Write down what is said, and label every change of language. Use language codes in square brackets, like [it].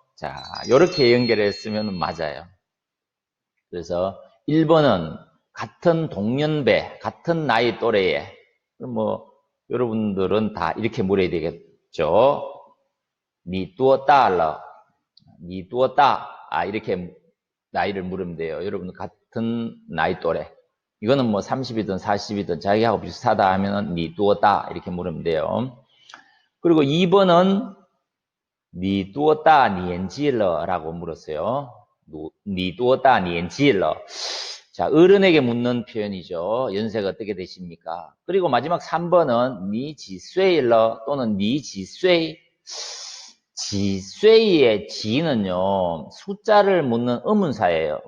[ko] 자, 이렇게 연결했으면 맞아요. 그래서 1번은 같은 동년배, 같은 나이 또래에 뭐 여러분들은 다 이렇게 물어야 되겠죠. [zh] 你多大了?你多大? [ko] 이렇게 나이를 물으면 돼요. 여러분 같은 나이 또래. 이거는 뭐 30이든 40이든 자기하고 비슷하다 하면은 [zh] 你多大? [ko] 이렇게 물으면 돼요. 그리고 2번은 [zh] 你多大年纪了? [ko] 라고 물었어요. [zh] 你多大年纪了? [ko] 자, 어른에게 묻는 표현이죠. 연세가 어떻게 되십니까? 그리고 마지막 3번은 [zh] 你几岁了? [ko] 또는 [zh] 你几岁? [ko] 지쇠의 지는요, 숫자를 묻는 의문사예요.